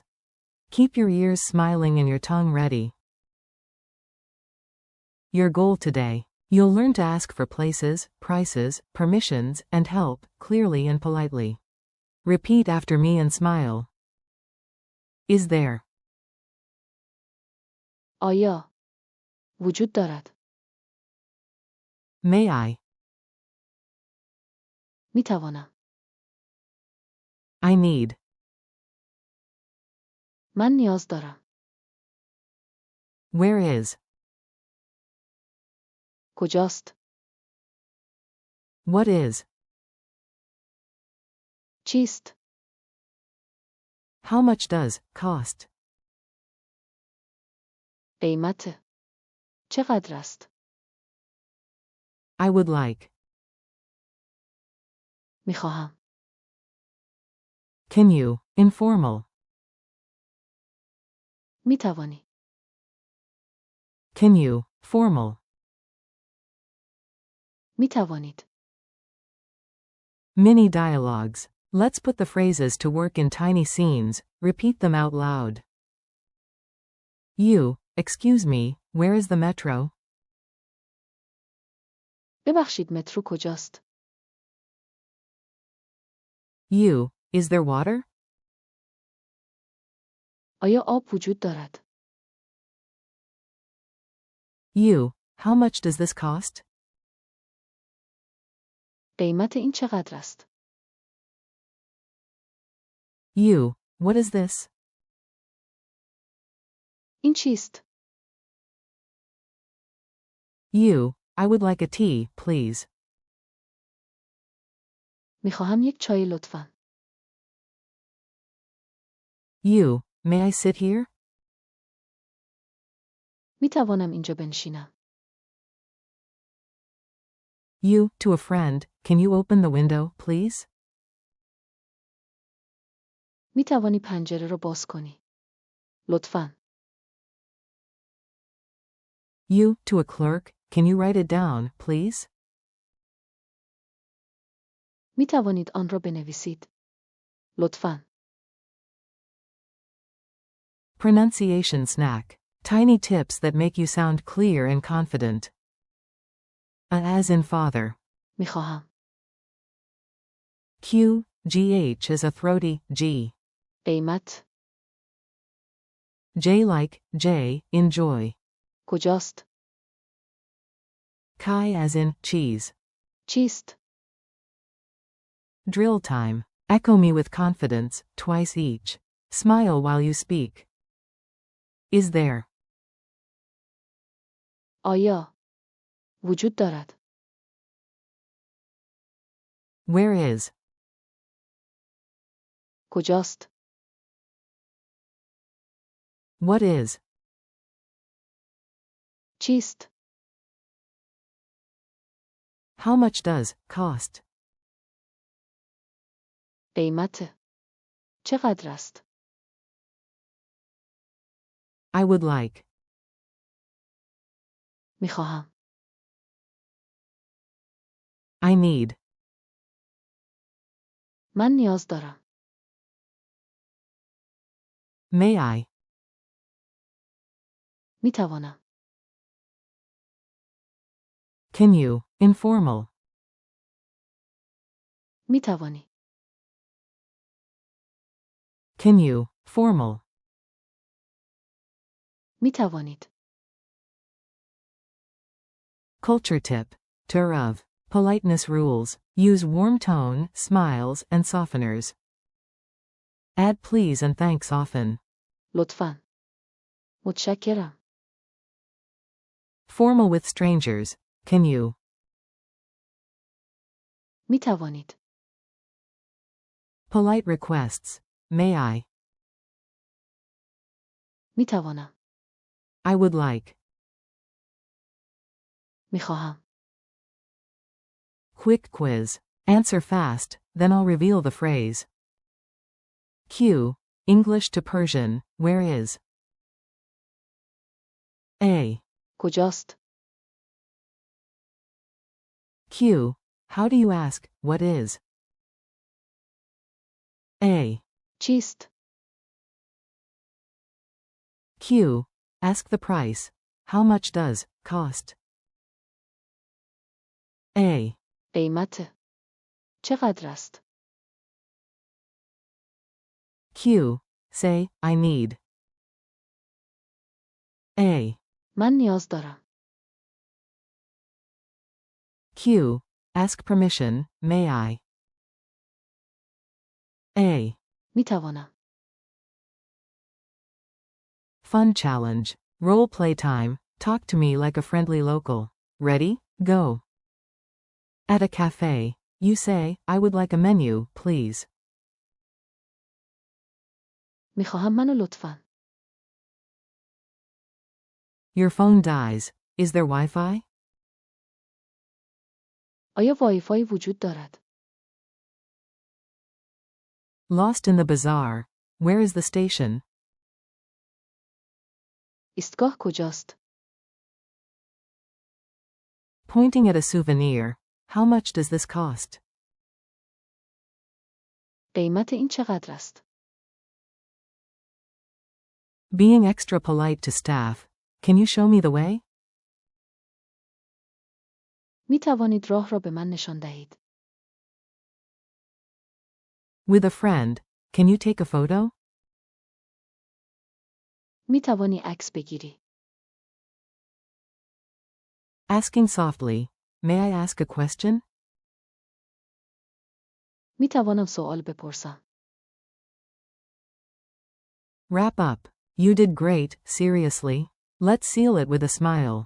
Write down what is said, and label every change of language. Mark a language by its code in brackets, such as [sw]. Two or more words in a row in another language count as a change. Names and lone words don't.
[en] Keep your ears smiling and your tongue ready. Your goal today. You'll learn to ask for places, prices, permissions, and help, clearly and politely. Repeat after me and smile. Is there? [fa] آیا وجود دارد؟ [en] May I? [fa] می توانم. [en] I need. [fa] من نیاز دارم. [en] Where is? [fa] کجاست؟ [en] What is? [fa] چیست؟ [en] How much does cost? [fa] قیمت. چقدر است؟ [en] I would like. [fa] می خواهم. [en] Can you? Informal. [fa] می توانی. [en] Can you? Formal. [fa] می توانید. [en] Mini dialogues. Let's put the phrases to work in tiny scenes. Repeat them out loud. You, excuse me, where is the metro? [fa] ببخشید مترو کجاست؟ [en] You, is there water? [fa] آیا آب وجود دارد؟ [en] You, how much does this cost? [fa] قیمت این چقدر است؟ [en] You, what is this? [fa] این چیست؟ [en] You, I would like a tea, please. [fa] می خواهم یک چای لطفاً. [en] You, may I sit here? [fa] می توانم اینجا بنشینم. [en] You, to a friend, can you open the window, please? [fa] می توانی پنجره را باز کنی. لطفاً. [en] You, to a clerk, can you write it down, please? [fa] می توانید آن را بنویسید. لطفاً. [en] Pronunciation snack. Tiny tips that make you sound clear and confident. As in father. [fa] می خواهم. [en] Q, GH is a throaty G. [fa] قیمت. [en] J like J, enjoy. [fa] کجاست؟ [en] Chi as in cheese. [fa] چیست؟ [en] Drill time. Echo me with confidence, twice each. Smile while you speak. Is there? [fa] آیا وجود دارد؟ [en] Where is? [fa] کجاست؟ [en] What is? [fa] چیست؟ [en] How much does cost? [fa] قیمت. چقدر است؟ [en] I would like. [fa] می خواهم. [en] I need. [fa] من نیاز دارم. [en] May I? [fa] می توانم. [en] Can you? Informal. [fa] می توانی. [en] Can you? Formal. [fa] می توانید. [en] Culture tip. Tour of. Politeness rules. Use warm tone, smiles, and softeners. Add please and thanks often. [fa] لطفاً. متشکرم. [en] Formal with strangers. Can you? [fa] می توانید. [en] Polite requests. May I? [fa] می توانم. [en] I would like. [fa] می خواهم. [en] Quick quiz. Answer fast, then I'll reveal the phrase. Q. English to Persian, where is? A. [fa] کجاست؟ [en] Q. How do you ask, what is? A. [fa] چیست؟ [en] Q. Ask the price. How much does cost? A. [fa] قیمت. چقدر است؟ [en] Q. Say, I need. A. [fa] من نیاز دارم. [en] Q. Ask permission, may I? A. [fa] می توانم. [en] Fun challenge. Role play time. Talk to me like a friendly local. Ready? Go. At a cafe, you say, I would like a menu, please. [fa] می خواهم منو لطفاً. [en] Your phone dies. Is there Wi-Fi? [fa] آیا وای فای وجود دارد؟ [en] Lost in the bazaar. Where is the station? [fa] ایستگاه کجاست؟ [en] Pointing at a souvenir. How much does this cost? [fa] قیمت این چقدر است؟ [en] Being extra polite to staff. Can you show me the way? [fa] می توانید راه را به من نشان دهید. [en] With a friend. Can you take a photo? [fa] می توانی عکس بگیری. [en] Asking softly. May I ask a question? [fa] می توانم سوال بپرسم. [en] Wrap up. You did great, seriously. Let's seal it with a smile.